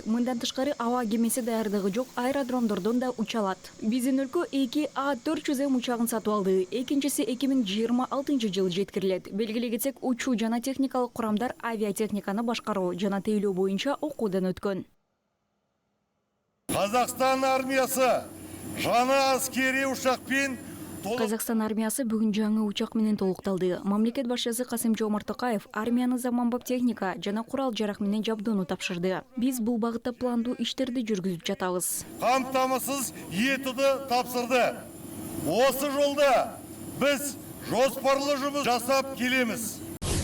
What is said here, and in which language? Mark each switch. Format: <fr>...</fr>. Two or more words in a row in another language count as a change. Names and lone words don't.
<ky>Мындан тышкары аба кемеси даярдыгы жок аэродромдордон да уча алат. Биздин өлкө 2 А400М учагын сатып алды. Экинчиси 2026 жылы жеткирилет. Белгилей кетсек, учуу жана техникалык курамдар авиатехниканы башкаруу жана тейлөө боюнча окуудан өткөн.</ky> <kk>Қазақстан армиясы жаңа аскери учакпен</kk> <ky>Қазақстан армиясы бүгүн жаңы учак менен толукталды. Мамлекет башчысы Касым-Жомарт Токаев армияны заманбап техника жана курал-жарак менен жабдууну тапшырды. Биз бул багытта пландуу иштерди жүргүзүп жатабыз.</ky> <kk>камтамасыз етуді тапсырды. Осы жолда біз жоспарлы жұмыс жасап келеміз.</kk>